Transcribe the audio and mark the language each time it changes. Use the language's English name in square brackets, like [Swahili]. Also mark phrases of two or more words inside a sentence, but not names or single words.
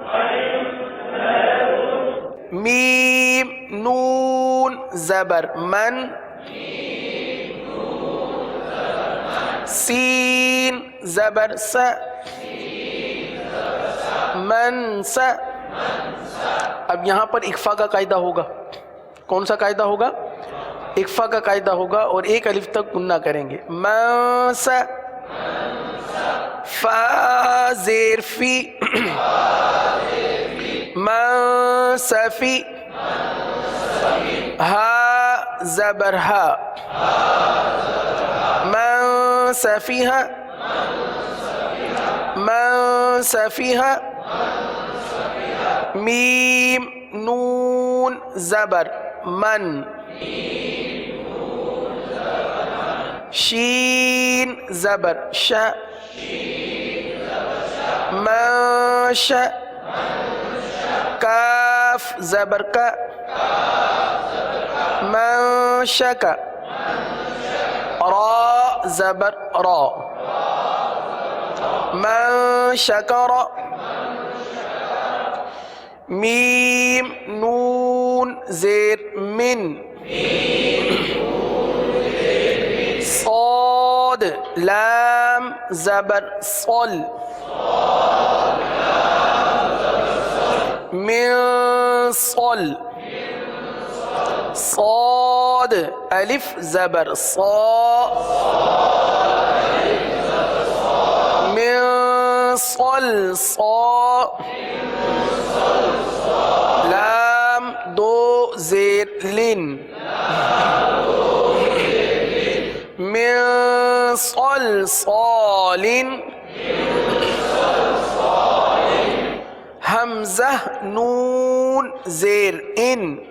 [Urdu] میم نون زبر من سین زبر س من س. اب یہاں پر اخفا کا قاعدہ ہوگا. کون سا قاعدہ ہوگا؟ اخفا کا قاعدہ ہوگا اور ایک الف تک گننا کریں گے. من س فا زیر فی من سفی ہا زبر ہا [Arabic] من سفیہا من سفیہا. [Urdu] میم نون زبر من شین زبر ش من ش کاف زبر کا من شک را زبر را [Arabic] من شکر. [Urdu] میم نون زیر من صاد لام زبر صل من صل صاد الف زبر صا من صل صا لام دو زیر زیر لن [Arabic] من صلصال [Urdu] حمزہ نون زیر ان